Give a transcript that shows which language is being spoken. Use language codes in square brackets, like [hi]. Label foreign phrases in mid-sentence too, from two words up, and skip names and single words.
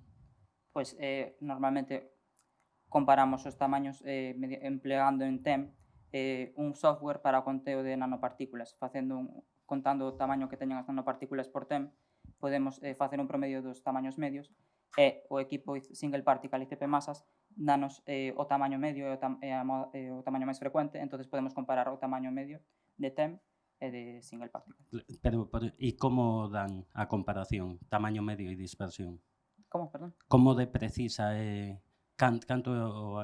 [gl] Pois normalmente comparamos os tamaños empleando en TEM un software para o conteo de nanopartículas. Contando o tamaño que teñen as nanopartículas por TEM, podemos facer un promedio dos tamaños medios e o equipo [en] single particle [gl] ICP masas danos o tamaño medio e o tamaño máis frecuente, entonces podemos comparar o tamaño medio de TEM e de [en] single particle. [gl] Pero, e como dan a comparación? Tamaño medio e dispersión? Como, perdón? Como de precisa é... Canto é o